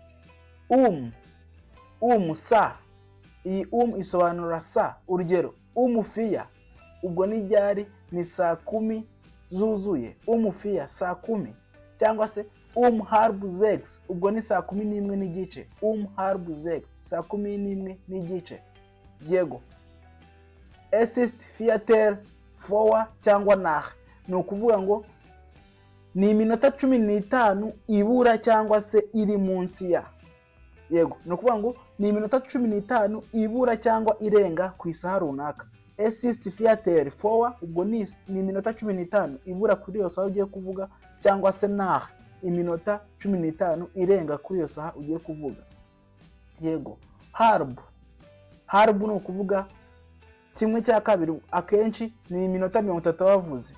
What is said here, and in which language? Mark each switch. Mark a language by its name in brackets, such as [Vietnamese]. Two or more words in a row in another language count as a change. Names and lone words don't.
[Kinyarwanda] Sa. Iyi isobanura sa. Urugero 4 ubwo ni ryari, ni saa 10 zuzuye. 4 saa 10 cyangwa se 6 ubwo ni saa 11 n'igice. 6 saa 11 n'igice. Yego [German] es ist Viertel vor [Kinyarwanda] cyangwa nach ni ukuvuga ngo ni iminota 15 ibura cyangwa se iri munsi ya. Yego ni ukuvuga ngo ni iminota 15 ibura cyangwa irenga ku isaha runaka. [German] Es ist Viertel vor [Kinyarwanda] ubwo ni iminota 15 ibura kuri iyo saha ugiye kuvuga, cyangwa se nach iminota 15 irenga kuri iyo saha ugiye kuvuga. Yego halb ni ukuvuga kimwe cya kabiri, akenshi ni iminota 30 bavuze.